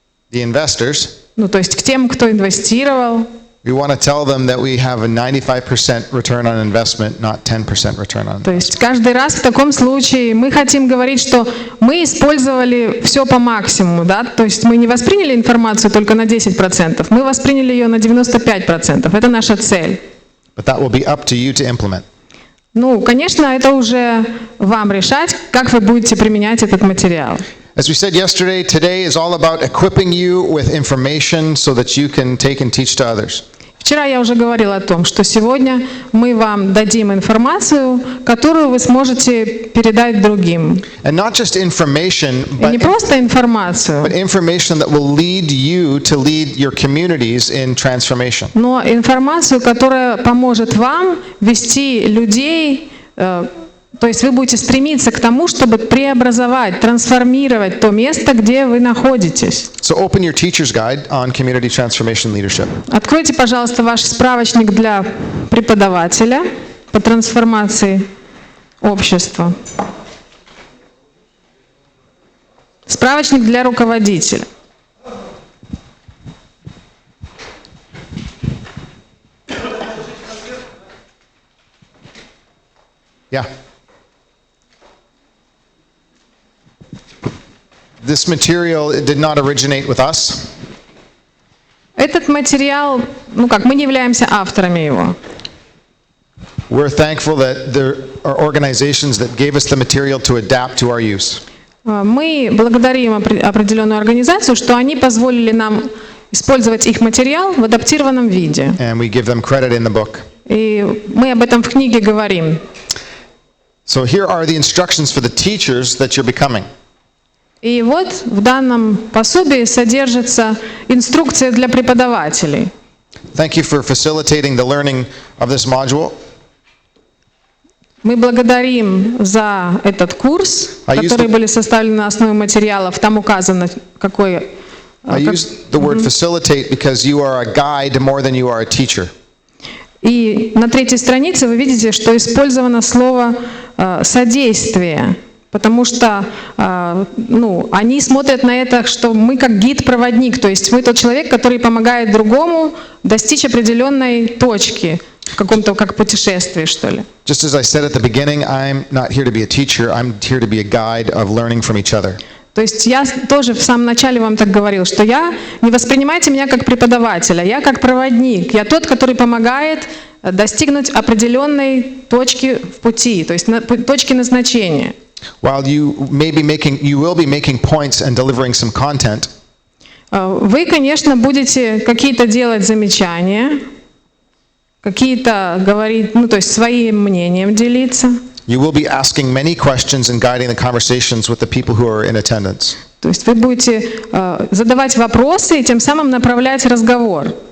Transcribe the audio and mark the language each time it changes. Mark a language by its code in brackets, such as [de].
[en] the investors, [ru] ну то есть к тем, кто инвестировал, [en] We want to tell them that we have a 95% return on investment, not 10% return on [ru] То [en] investment. [ru] есть каждый раз в таком случае мы хотим говорить, что мы использовали все по максимуму, да? То есть мы не восприняли информацию только на 10%, мы восприняли ее на 95%. Это наша цель. [en] But that will be up to you to implement. [ru] Ну, конечно, это уже вам решать, как вы будете применять этот материал. [en] As we said yesterday, today is all about equipping you with information so that you can take and teach to others. [ru] Вчера я уже говорила о том, что сегодня мы вам дадим информацию, которую вы сможете передать другим. [en] And not just information, [ru] И не просто информацию, [en] but information that will lead you to lead your communities in transformation. [ru] но информацию, которая поможет вам вести людей, то есть вы будете стремиться к тому, чтобы преобразовать, трансформировать то место, где вы находитесь. [en] So open your teacher's guide on community transformation leadership. [ru] Откройте, пожалуйста, ваш справочник для преподавателя по трансформации общества. Справочник для руководителя. Yeah. [en] This material did not originate with us. [ru] Этот материал, мы не являемся авторами его. [en] We're thankful that there are organizations that gave us the material to adapt to our use. [ru] Мы благодарим определенную организацию, что они позволили нам использовать их материал в адаптированном виде. [en] And we give them credit in the book. [ru] И мы об этом в книге говорим. [en] So here are the instructions for the teachers that you're becoming. [ru] И вот в данном пособии содержится инструкция для преподавателей. [en] Thank you for facilitating the learning of this module. [ru] Мы благодарим за этот курс, который были составлены на основе материалов. Там указано, какой... [en] I use the word facilitate because you are a guide more than you are a teacher. [ru] И на 3-й странице вы видите, что использовано слово «содействие». Потому что они смотрят на это, что мы как гид-проводник, то есть мы тот человек, который помогает другому достичь определенной точки в каком-то как путешествии, что ли. [en] Just as I said at the beginning, I'm not here to be a teacher, I'm here to be a guide of learning from each other. [ru] То есть я тоже в самом начале вам так говорил, что не воспринимайте меня как преподавателя, я как проводник, я тот, который помогает достигнуть определенной точки в пути, то есть точки назначения. [en] While you will be making points and delivering some content. [ru] Вы, конечно, будете какие-то делать замечания, какие-то говорить, то есть своим мнением делиться. [en] You will be asking many questions and guiding the conversations with the people who are in attendance. [ru] То есть вы будете задавать вопросы и тем самым направлять разговор.